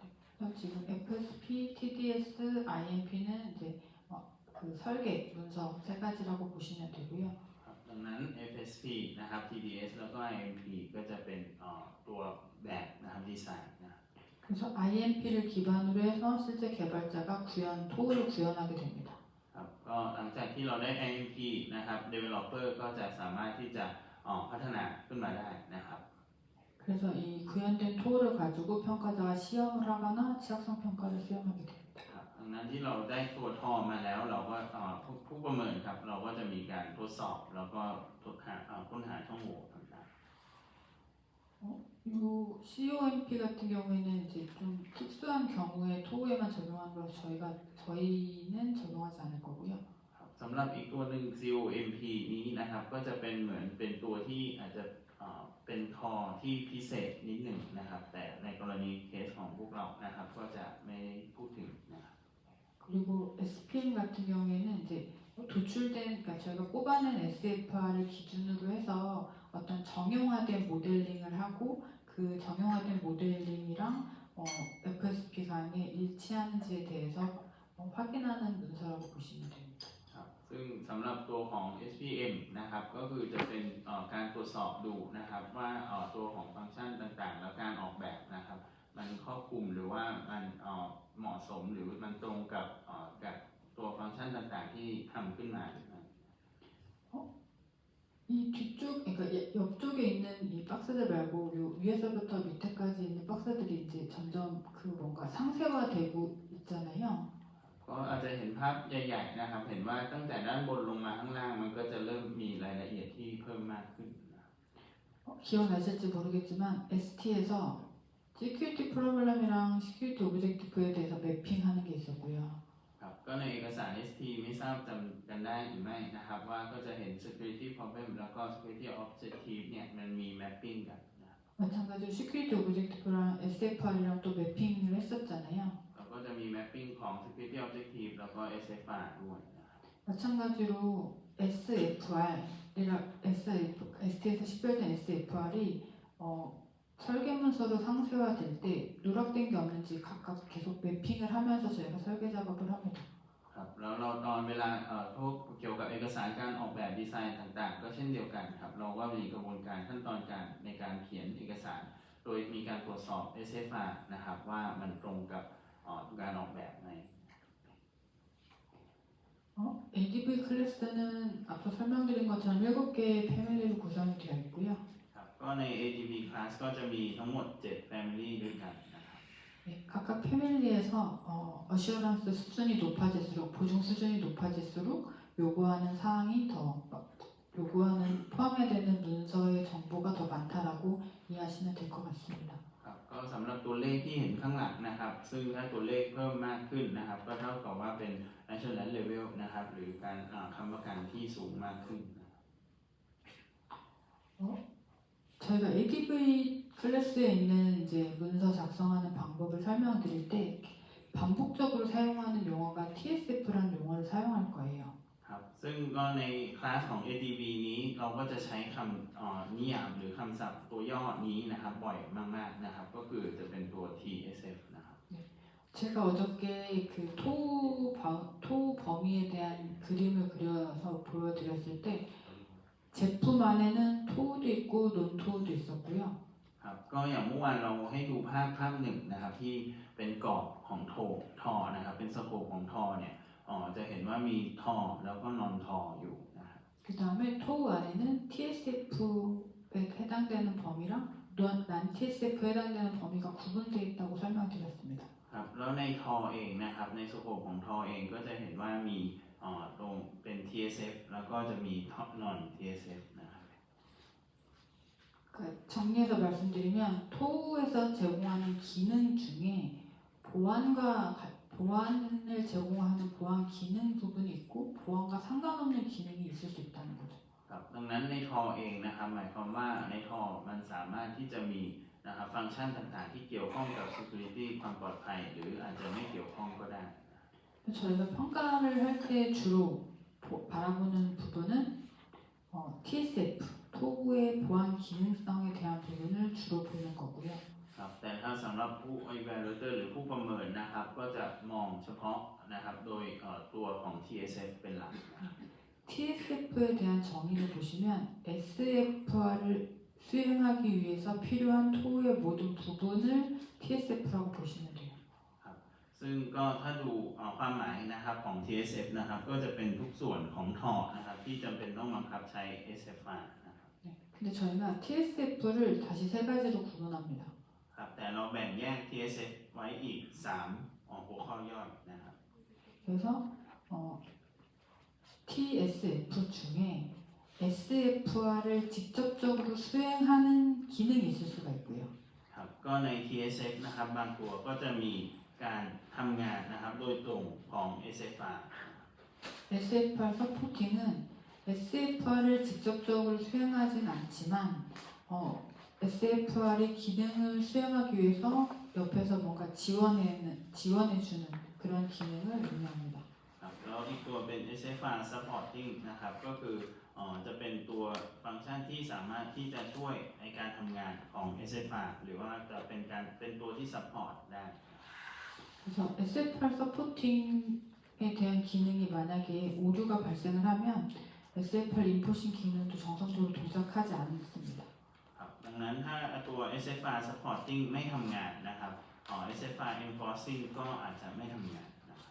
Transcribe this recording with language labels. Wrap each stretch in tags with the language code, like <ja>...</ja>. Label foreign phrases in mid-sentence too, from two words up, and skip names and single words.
<ko>그래서 지금 FSP, TDS, IMP는 이제 그 설계 문서 세 가지라고 보시면 되고요.</ko> <th>ครับดังนั้น FSP นะครับ TDS แล้วก็ IMP ก็จะเป็นตัวแบบนะครับดีไซน์นะ</th> <ko>그래서 IMP를 기반으로 해서 실제 개발자가 토를 구현하게 됩니다.</ko> <th>ครับก็หลังจากที่เราได้ IMP นะครับ developer ก็จะสามารถที่จะพัฒนาขึ้นมาได้นะครับ</th> <ko>그래서 이 구현된 토를 가지고 평가자가 시험을 하거나 취약성 평가를 수행하게 됩니다.</ko> <th>ครับดังนั้นที่เราได้ตัวทอมาแล้วเราก็ผู้ประเมินครับเราก็จะมีการทดสอบแล้วก็ค้นหาช่องโหว่ต่าง</th> <ko>이 COMP 같은 경우에는 이제 좀 특수한 경우에 토에만 적용하는 거라서 저희는 적용하지 않을 거고요.</ko> <th>ๆครับสำหรับอีกตัวหนึ่ง COMP นี้นะครับก็จะเป็นเหมือนเป็นตัวที่อาจจะเป็นทอที่พิเศษนิดหนึ่งนะครับแต่ในกรณีเคสของพวกเรานะครับก็จะไม่พูดถึงนะครับ</th> <ko>그리고 SPM 같은 경우에는 이제 도출된, 그러니까 저희가 뽑아낸 SFR을 기준으로 해서 어떤 정형화된 모델링을 하고 그 정형화된 모델링이랑 FSP 강에 일치하는지에 대해서 확인하는 문서라고 보시면 됩니다.</ko> <th>ครับซึ่งสำหรับตัวของ SPM นะครับก็คือจะเป็นการตรวจสอบดูนะครับว่าตัวของฟังก์ชันต่างๆ และการออกแบบนะครับมันครอบคลุมหรือว่ามันเหมาะสมหรือมันตรงกับตัวฟังก์ชันต่างๆ ที่ทำขึ้นมาหรือไม่</th> <ko>이 뒤쪽, 그러니까 옆쪽에 있는 이 박스들 말고 요 위에서부터 밑에까지 있는 박스들이 이제 점점 그 뭔가 상세화되고 있잖아요.</ko> <th>ก็อาจจะเห็นภาพใหญ่ๆนะครับเห็นว่าตั้งแต่ด้านบนลงมาข้างล่างมันก็จะเริ่มมีรายละเอียดที่เพิ่มมากขึ้นนะครับ</th> <ko>기억나실지 모르겠지만 ST에서</ko> <en>Security Problem</en> <ko>이랑</ko> <en>Security Objective</en> <ko>에 대해서 매핑하는 게 있었고요.</ko> <th>ครับก็ในเอกสาร ST ไม่ทราบจำกันได้หรือไม่นะครับว่าก็จะเห็น</th> <en>security problem</en> <th>แล้วก็</th> <en>security objective</en> <th>เนี่ยมันมี mapping กันนะ</th> <ko>마찬가지로</ko> <en>Security Objective</en> <ko>랑 SFR이랑 또 매핑을 했었잖아요.</ko> <th>แล้วก็จะมี mapping ของ</th> <en>security objective</en> <th>แล้วก็ SFR ด้วยนะครับ</th> <ko>마찬가지로 ST에서 식별된 SFR이 설계문서로 상세화될 때 누락된 게 없는지 각각 계속 매핑을 하면서 저희가 설계 작업을 합니다.</ko> <th>ครับแล้วเราตอนเวลาพวกเกี่ยวกับเอกสารการออกแบบดีไซน์ต่างๆ ก็เช่นเดียวกันครับเราก็มีกระบวนการขั้นตอนการในการเขียนเอกสาร โดยมีการตรวจสอบ SFR นะครับว่ามันตรงกับการออกแบบไหม</th> <ko>ADV 클래스는 앞서 설명드린 것처럼 7개의 패밀리로 구성이 되어 있고요.</ko> <th>ครับก็ใน ADV class ก็จะมีทั้งหมด 7 family ด้วยกันนะครับ</th> <ko>네, 각각 패밀리에서 어시어런스 수준이 높아질수록 보증 수준이 높아질수록 요구하는 사항이 포함해야 되는 문서의 정보가 더 많다라고 이해하시면 될 것 같습니다.</ko> <th>ครับก็สำหรับตัวเลขที่เห็นข้างหลังนะครับซึ่งถ้าตัวเลขเพิ่มมากขึ้นนะครับก็เท่ากับว่าเป็น</th> <en>assurance level</en> <th>นะครับหรือการค้ำประกันที่สูงมากขึ้นนะครับ</th> <ko>저희가 ADV 클래스에 있는 이제 문서 작성하는 방법을 설명드릴 때 반복적으로 사용하는 용어가 TSF라는 용어를 사용할 거예요.</ko> <th>ครับซึ่งก็ในคลาสของ ADV นี้เราก็จะใช้คำนิยามหรือคำศัพท์ตัวย่อนี้นะครับบ่อยมากๆนะครับก็คือจะเป็นตัว TSF นะครับ</th> <ko>제가 어저께 그 토 범위에 대한 그림을 그려서 보여드렸을 때 제품 안에는 토도 있고 논토도 있었고요.</ko> <th>ครับก็อย่างเมื่อวานเราให้ดูภาพหนึ่งนะครับที่เป็นกรอบของทอนะครับเป็นสโคปของทอเนี่ยจะเห็นว่ามีทอแล้วก็นอนทออยู่นะครับ</th> <ko>그 다음에 토 안에는 TSF에 해당되는 범위랑 난 TSF에 해당되는 범위가 구분되어 있다고 설명드렸습니다.</ko> <th>ครับแล้วในทอเองนะครับในสโคปของทอเองก็จะเห็นว่ามีตรงเป็น TSF แล้วก็จะมีนอน TSF นะครับ</th> <ko>그 정리해서 말씀드리면 토우에서 제공하는 기능 중에 보안을 제공하는 보안 기능 부분이 있고 보안과 상관없는 기능이 있을 수 있다는 거죠.</ko> <th>ครับดังนั้นในทอเองนะครับหมายความว่าในทอมันสามารถที่จะมีนะครับฟังก์ชันต่างๆที่เกี่ยวข้องกับ security ความปลอดภัยหรืออาจจะไม่เกี่ยวข้องก็ได้</th> <ko>저희가 평가를 할 때 주로 바라보는 부분은 TSF, 토구의 보안 기능성에 대한 부분을 주로 보는 거고요.</ko> <th>ครับแต่ถ้าสำหรับผู้ evaluator หรือผู้ประเมินนะครับก็จะมองเฉพาะนะครับโดยตัวของ TSF เป็นหลัก</th> <ko>TSF에 대한 정의를 보시면 SFR을 수행하기 위해서 필요한 토우의 모든 부분을 TSF라고 보시면 돼요.</ko> <th>ซึ่งก็ถ้าดูความหมายนะครับของ TSF นะครับก็จะเป็นทุกส่วนของทอนะครับที่จำเป็นต้องบังคับใช้ SFR นะครับ</th> <ko>네, 근데 저희가 TSF를 다시 세 가지로 구분합니다.</ko> <th>ครับแต่เราแบ่งแยก TSF ไว้อีก3หัวข้อย่อยนะครับ</th> <ko>그래서 TSF 중에 SFR을 직접적으로 수행하는 기능이 있을 수가 있고요.</ko> <th>ครับก็ใน TSF นะครับบางตัวก็จะมีการทำงานนะครับโดยตรงของ SFR</th> <ko>SFR 서포팅은 SFR을 직접적으로 수행하진 않지만 SFR의 기능을 수행하기 위해서 옆에서 뭔가 지원해주는 그런 기능을 의미합니다.</ko> <th>ครับแล้วอีกตัวเป็น SFR supporting นะครับก็คือจะเป็นตัวฟังก์ชันที่สามารถที่จะช่วยในการทำงานของ SFR หรือว่าจะเป็นตัวที่ support ได้</th> <ko>그래서 SFR 서포팅에 대한 기능이 만약에 오류가 발생을 하면 SFR 인포싱 기능도 정상적으로 동작하지 않습니다.</ko> <th>ครับดังนั้นถ้าตัว SFR supporting ไม่ทำงานนะครับSFR enforcing ก็อาจจะไม่ทำงานนะครับ</th>